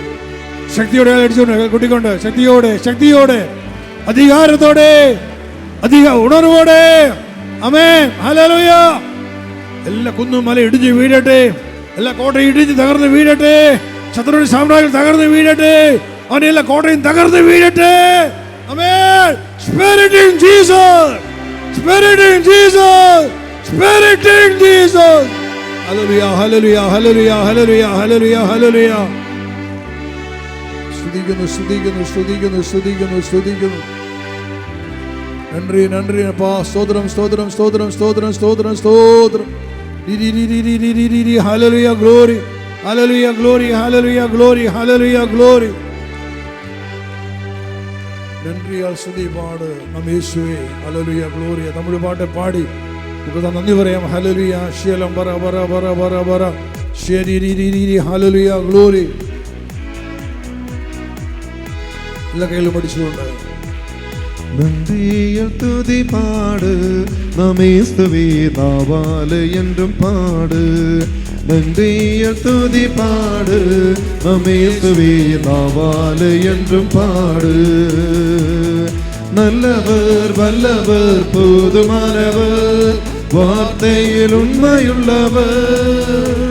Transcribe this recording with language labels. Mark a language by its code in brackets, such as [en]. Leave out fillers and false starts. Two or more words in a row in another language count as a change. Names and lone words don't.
[ml] ശക്തിയോടെ അടിച്ചുകൊണ്ട് കുട്ടിക്കൊണ്ട് ശക്തിയോടെ, ശക്തിയോടെ, അധികാരത്തോടെ, ഉണർവോടെ. ആമേൻ, ഹല്ലേലൂയ. എല്ലാ കുന്നും മല ഇടിഞ്ഞ് വീഴട്ടെ. എല്ലാ കോട്ടയും ഇടിഞ്ഞ് തകർന്ന് വീഴട്ടെ. ശത്രുവിന്റെ സാമ്രാജ്യം തകർന്ന് വീഴട്ടെ. അവന്റെ എല്ലാ കോട്ടയും തകർന്ന് വീഴട്ടെ. ആമേൻ. [en] Spirit in Jesus, Spirit in Jesus, Spirit in Jesus. Hallelujah, hallelujah, hallelujah, hallelujah, hallelujah, hallelujah. [ml] സ്തുതിക്കുന്നു, സ്തുതിക്കുന്നു, സ്തുതിക്കുന്നു, സ്തുതിക്കുന്നു, സ്തുതിക്കുന്നു. നന്ദി, നന്ദി അപ്പാ. സ്തോത്രം, സ്തോത്രം, സ്തോത്രം, സ്തോത്രം, സ്തോത്രം, സ്തോത്രം. ഹല്ലേലൂയ, ഗ്ലോറി, ഹല്ലേലൂയ, ഗ്ലോറി, ഹല്ലേലൂയ, ഗ്ലോറി, ഹല്ലേലൂയ, ഗ്ലോറി. നന്ദിയാൽ സ്തുതി പാട് യേശുവേ. ഹല്ലേലൂയ, ഗ്ലോറി. തമിഴ് പാട്ട് പാടി നമുക്ക് നന്ദി പറയാം. ഹല്ലേലൂയ, ശീലം ബറ ബറ ബറ ബറ ബറ. ഹല്ലേലൂയ, ഗ്ലോറി. എല്ലാ കയ്യിലും പഠിച്ചുകൊണ്ട് [ta] நன்றியல் துதி பாடு நமேஸ்துவே நாவாலே என்றும் பாடு. நன்றியல் துதி பாடு நமேஸ்துவே நாவாலே என்றும் பாடு. நல்லவர் வல்லவர் போதுமானவர் வார்த்தையில் உண்மையுள்ளவர்.